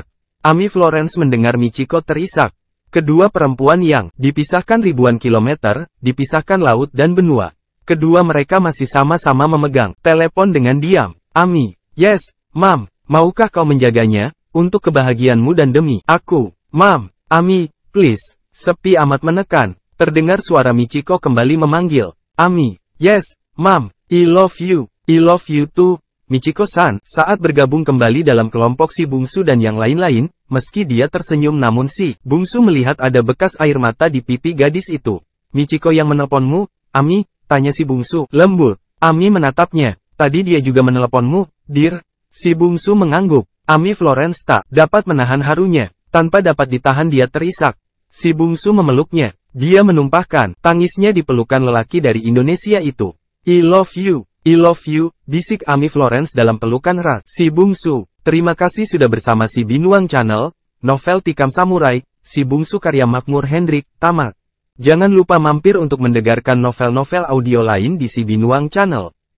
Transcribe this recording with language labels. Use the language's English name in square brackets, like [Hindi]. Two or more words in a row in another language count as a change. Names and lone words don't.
[Indonesian] Ami Florence mendengar Michiko terisak. Kedua perempuan yang dipisahkan ribuan kilometer, dipisahkan laut dan benua. Kedua mereka masih sama-sama memegang telepon dengan diam. [English] Ami, yes, Mam. [Indonesian] Maukah kau menjaganya, untuk kebahagiaanmu dan demi aku, Mam, Ami, please. Sepi amat menekan, terdengar suara Michiko kembali memanggil, [English] Ami, yes, Mam, I love you too, Michiko-san. [Indonesian] Saat bergabung kembali dalam kelompok si bungsu dan yang lain-lain, meski dia tersenyum namun si bungsu melihat ada bekas air mata di pipi gadis itu. Michiko yang menelponmu, Ami, tanya si bungsu, lembut. Ami menatapnya, tadi dia juga meneleponmu, dear. Si bungsu mengangguk. Ami Florence tak dapat menahan harunya. Tanpa dapat ditahan dia terisak. Si bungsu memeluknya. Dia menumpahkan tangisnya di pelukan lelaki dari Indonesia itu. [English] I love you, [Indonesian] bisik Ami Florence dalam pelukan erat si bungsu. Terima kasih sudah bersama si Binuang Channel. Novel Tikam Samurai, si bungsu karya Makmur Hendrik, tamat. Jangan lupa mampir untuk mendengarkan novel-novel audio lain di si Binuang Channel.